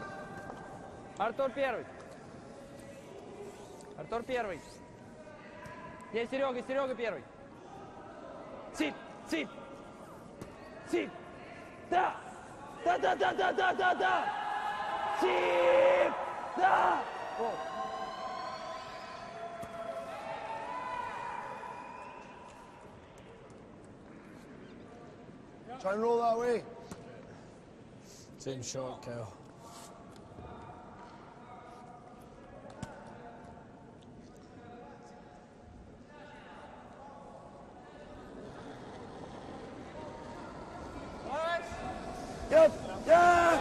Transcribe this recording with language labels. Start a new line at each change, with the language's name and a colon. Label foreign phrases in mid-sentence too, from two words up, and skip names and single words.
Russian: Артур первый. Артур первый. Нет, Серега, Серега первый. Сип, сип. Сип. Да. Да, да, да, да, да, да, да. Сип. Да. О.
English: Try and roll that way. Same shot, Cal. Yep. Yeah.